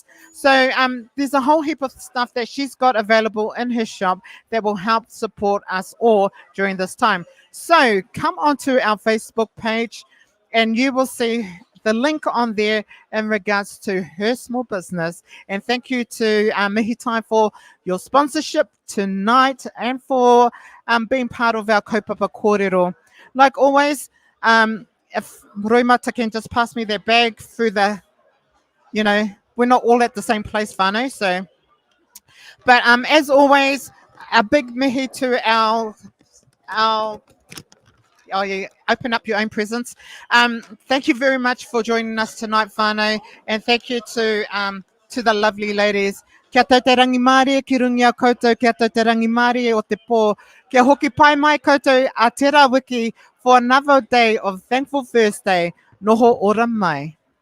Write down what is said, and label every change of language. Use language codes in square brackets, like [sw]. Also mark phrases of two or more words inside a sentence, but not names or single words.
[en] So there's a whole heap of stuff that she's got available in her shop that will help support us all during this time. So come onto our Facebook page and you will see the link on there in regards to her small business. And thank you to Mihitai for your sponsorship tonight and for being part of our [mi] kaupapa korero. [en] Like always, if Roimata can just pass me their bag through the, we're not all at the same place, whānau. So, but as always, a big mihi to our oh yeah, open up your own presents. Thank you very much for joining us tonight, whānau, and thank you to the lovely ladies. [mi] Kia tau te rangi Māori, ki rungi a koutou, kia tau te rangi Māori o te pō. Kia hoki pai mai koutou a te rā wiki [en] for another day of Thankful Thursday. [mi] Noho ora mai.